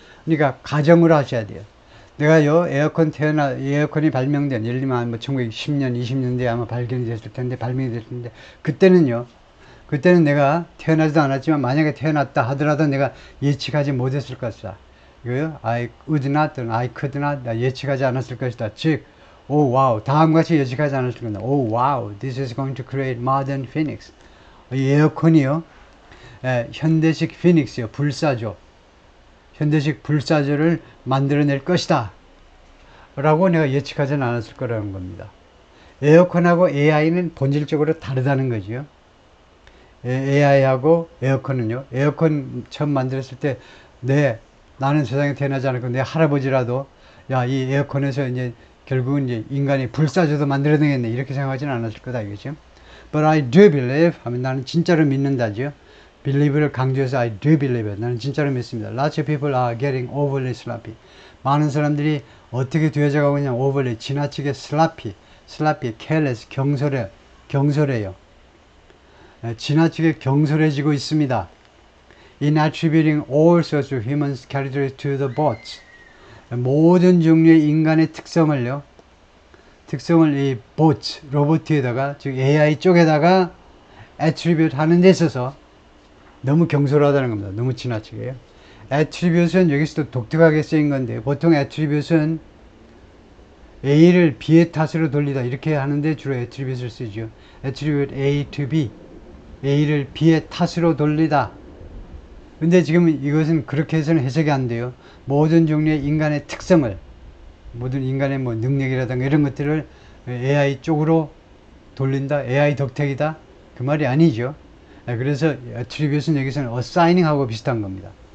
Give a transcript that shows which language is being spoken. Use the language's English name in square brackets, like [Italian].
[Korean] 그러니까 가정으로 하셔야 돼요. 내가요, 에어컨이 발명된, 예를 들면 뭐 1910년, 20년대에 아마 발견이 됐을 텐데, 발명이 됐을 텐데, 그때는 내가 태어나지도 않았지만 만약에 태어났다 하더라도 내가 예측하지 못했을 것이다. 이거요. [English] I would not, I could not, [Korean] 예측하지 않았을 것이다. 즉, 오 와우, 다음과 같이 예측하지 않았을 것이다. [English] 오 와우, this is going to create modern Phoenix. [Korean] 이 에어컨이요. 현대식 피닉스요. 불사조. 현대식 불사조를 만들어낼 것이다. 라고 내가 예측하지는 않았을 거라는 겁니다. 에어컨하고 AI는 본질적으로 다르다는 거죠. AI하고 에어컨은요. 에어컨 처음 만들었을 때, 나는 세상에 태어나지 않았고, 내 할아버지라도, 야, 이 에어컨에서 이제, 결국은 이제 인간이 불사조도 만들어내겠네. 이렇게 생각하지는 않았을 거다, 이거죠. [English] But I do believe, [Korean] 하면 나는 진짜로 믿는다죠. [English] believe를 [Korean] 강조해서 [English] I do believe it. [Korean] 나는 진짜로 믿습니다. [English] Lots of people are getting overly sloppy. [Korean] 많은 사람들이 어떻게 되어져 가고 있냐, overly, 지나치게 [English] sloppy, careless, [Korean] 경솔해요. 지나치게 경솔해지고 있습니다. [English] In attributing all sorts of human characteristics to the bots. [Korean] 모든 종류의 인간의 특성을 이 bots, 로봇에다가, 즉 AI 쪽에다가 attribute 하는 데 있어서 너무 경솔하다는 겁니다. 너무 지나치게요. attribute은 여기서도 독특하게 쓰인 건데, 보통 attribute은 A를 B의 탓으로 돌리다 이렇게 하는데 주로 attribute를 쓰죠. [English] attribute A to B, [Korean] A를 B의 탓으로 돌리다. 근데 지금 이것은 그렇게 해서는 해석이 안 돼요. 모든 종류의 인간의 특성을, 모든 인간의 뭐 능력이라든가 이런 것들을 AI 쪽으로 돌린다, AI 덕택이다, 그 말이 아니죠. 그래서 attribute은 여기서는 assigning하고 비슷한 겁니다.